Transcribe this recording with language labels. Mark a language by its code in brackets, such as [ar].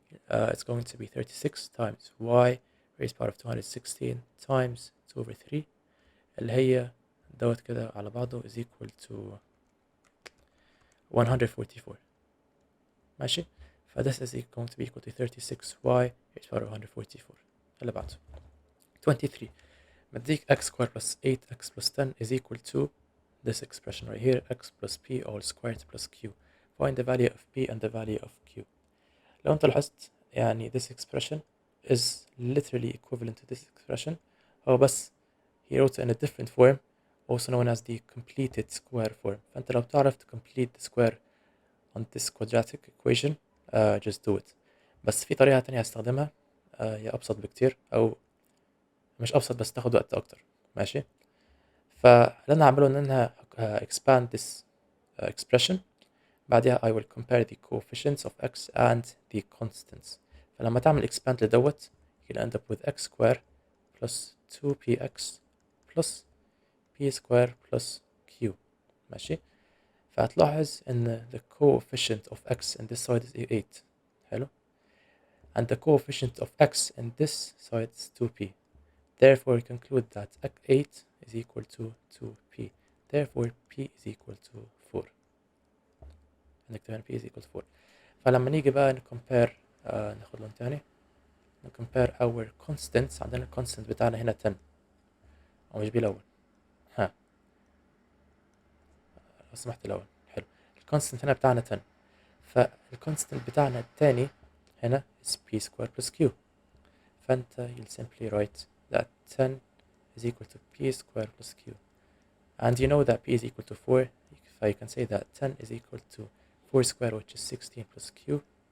[en] It's going to be 36 times y raised to the power of 216 times 2 over 3 [ar] اللي هي دوت كده على بعضه [en] is equal to 144. [ar] ماشي. [en] this is going to be equal to 36y h power 144. [ar] اللي بعده 23 مديك [en] x squared plus 8x plus 10 is equal to this expression right here, x plus p all squared plus q. Find the value of p and the value of q. [ar] لو انت لاحظت يعني [en] this expression is literally equivalent to this expression. [ar] هو بس [en] he wrote it in a different form, also known as the completed square form. [ar] فانت لو بتعرف [en] to complete the square on this quadratic equation just do it. [ar] بس في طريقة تانية هستخدمها هي أبسط بكتير، أو مش أبسط بس تاخد وقت أكتر. ماشي. فاللي أنا هعمله إن أنا [en] expand this expression. بعدها I will compare the coefficients of x and the constants. [ar] فلما تعمل [en] expand لدوت you'll end up with x square plus 2px plus p square plus q. [ar] ماشي. فهتلاحظ إن [en] the coefficient of x in this side is 8. [ar] حلو. [en] And the coefficient of x in this side is 2p. Therefore, we conclude that 8 is equal to 2p. Therefore, p is equal to 4. [ar] نكتب [en] p is equal to 4. [ar] فلما نيجي بقى نكمبير ناخد لون تاني نكمبير [en] our constants. [ar] عندنا constant بتاعنا هنا 10 أو مش بالأول ها لو سمحت الأول. حلو. الكونستنت هنا بتاعنا 10. فالكونستنت بتاعنا التاني هنا [en] is p square plus q. [ar] فأنت [en] you'll simply write that 10 is equal to p square plus q. And you know that p is equal to 4. So you can say that 10 is equal to 4 square which is 16 plus q.